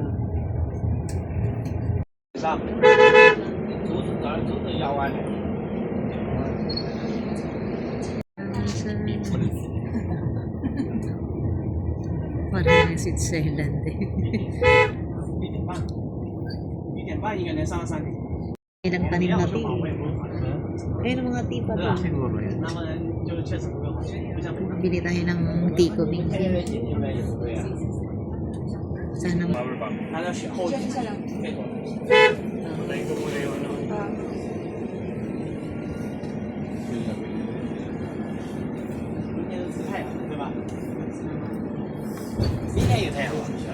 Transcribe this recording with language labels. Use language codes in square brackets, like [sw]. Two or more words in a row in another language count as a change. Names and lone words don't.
[zh] 上，都是压弯的。 [tl] Parang Switzerland eh. [zh] 1点半应该能上山顶。 [tl] Ilang tanim na tea. Ayun ang mga tea pa doon. [zh] 那么就确实不够好，不像普通。 [tl] Bili tayo ng tea ko, Bingsi. Sana [zh] 它的雪后劲。明天是太阳，对吧？明天有太阳。